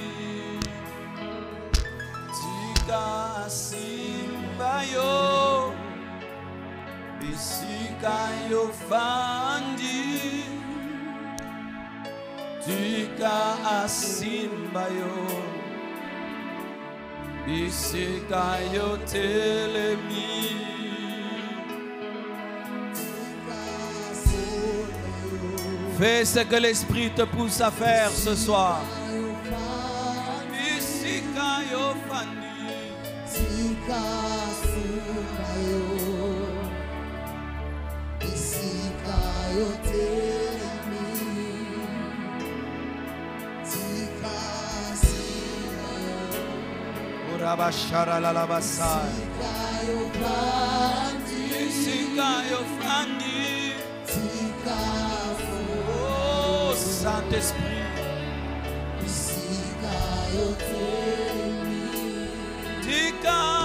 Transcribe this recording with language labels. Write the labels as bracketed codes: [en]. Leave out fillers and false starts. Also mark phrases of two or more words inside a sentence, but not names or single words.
[ln] Tika asimbayo, isika yo fandi. Tika asimbayo, bisika yo telemi. [fr] Fais ce que l'Esprit te pousse à faire ce soir. [ln] Bisika yo fandi. Tika simbayo, bisika yo telemi. Rabashara la labasa. [fr] Oh Saint-Esprit. [ln] Tika.